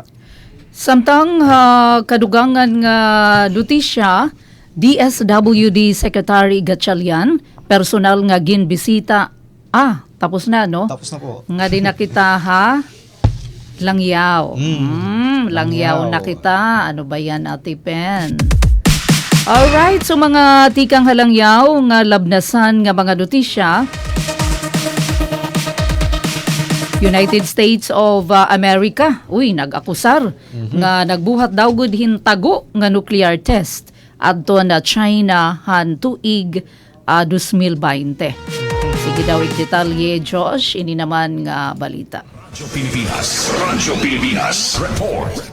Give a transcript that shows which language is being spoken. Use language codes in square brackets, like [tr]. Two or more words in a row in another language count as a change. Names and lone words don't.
[war] Samtang kadugangan nga notisya, DSWD Secretary Gatchalian, personal nga ginbisita. [tl] Tapos na, no? Tapos na po. [war] Nga di nakita Langyaw. Langyaw na kita. [tl] Ano ba yan, [war] Ate Pen? Alright, so mga tikang halangyaw nga labnasan nga mga notisya. United States of America, nag-akusar nga nagbuhat daw gud hintago nga nuclear test adto na China han tuig 2020. Sige daw detalye, Josh, ini naman nga balita. Radyo Pilipinas Report.